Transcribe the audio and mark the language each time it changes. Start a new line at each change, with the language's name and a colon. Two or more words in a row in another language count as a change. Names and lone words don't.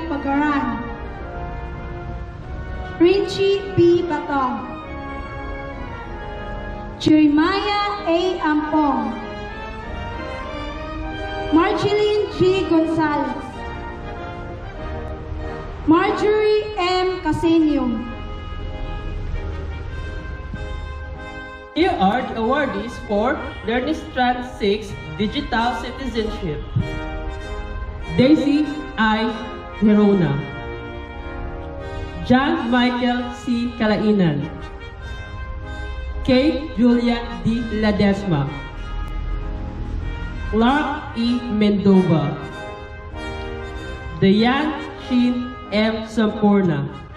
English: Pagaran, Richie B. Batong, Jeremiah A. Ampong, Marjeline G. Gonzalez, Marjorie M. Casenio. Here are the awardees for Learning Strand 6 Digital Citizenship. Daisy I. Hirona, John Michael C. Kalainan, Kate Julia D. Ladesma, Clark E. Mendova, Dayan Shin M. Sampurna,